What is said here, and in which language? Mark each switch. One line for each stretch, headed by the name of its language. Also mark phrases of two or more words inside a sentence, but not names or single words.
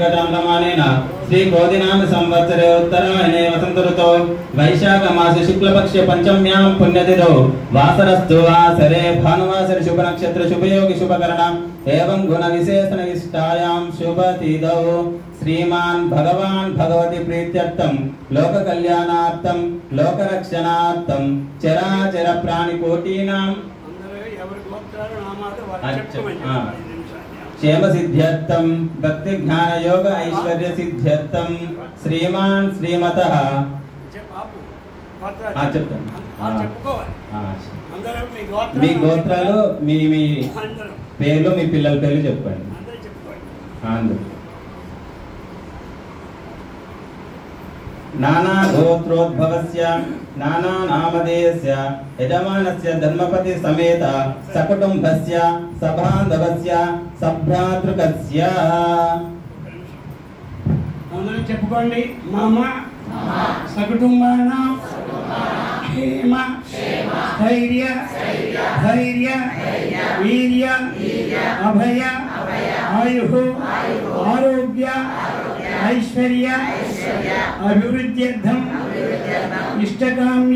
Sanskrit: कालमानेन श्री क्रोधिनाम संवत्सरे उत्तरायणे वसंत ऋतौ वैशाख मासे शुक्ल पक्षे पंचम्यां पुण्यतिथौ वासरस्तु वासरे भानुवासरे शुभ नक्षत्र शुभ योगी शुभ करण एवं गुण विशेषण विशिष्टायां शुभ तिथौ श्रीमान भगवान भगवती प्रीत्यर्थं लोक कल्याणार्थं लोक रक्षणार्थं चराचर प्राणि कोटीनां क्षेम सिद्ध्यर्थं भक्ति ज्ञान योग ऐश्वर्य सिद्ध्यर्थं श्रीमान श्रीमतः
Telugu: మీ గోత్రాలు మీ మీ పేర్లు మీ పిల్లల పేర్లు చెప్పండి.
Sanskrit: అందరూ नाना गोत्रोद्भवस्य नाना नामधेयस्य यजमानस्य धर्मपति समेत सकुटुंबस्य सबान्धवस्य सभ्रातृकस्य
Telugu: అందరూ చెప్పుకోండి.
Sanskrit: मम सकुटुंबान क्षेम स्थैर्य धैर्य वीर्य अभय आयुः आरोग्य ऐश्वर्य अभिवृद्ध्यर्थं इष्टकाम्य